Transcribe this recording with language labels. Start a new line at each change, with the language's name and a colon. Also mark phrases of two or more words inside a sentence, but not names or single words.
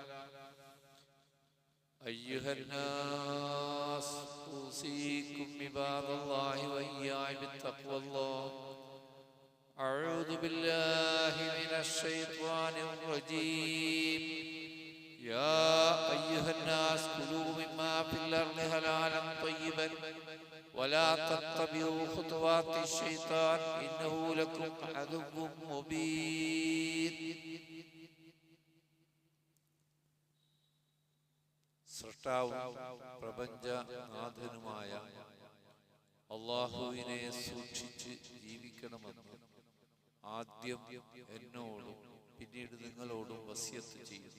Arabic: أيها الناس أوصيكم عباد الله وإياي بتقوى الله أعوذ بالله من الشيطان الرجيم يا أيها الناس كلوا مما في الأرض حلالا طيبا ولا تتبعوا خطوات الشيطان إنه لكم عدو مبين
Malayalam: സൃഷ്ടാവും പ്രപഞ്ചനാഥനുമായ അല്ലാഹുവിനെ സൂക്ഷിച്ച് ജീവിക്കണമെന്ന് ആദ്യം എന്നോടും പിന്നീട് നിങ്ങളോടും വസിയത്ത് ചെയ്യുന്നു.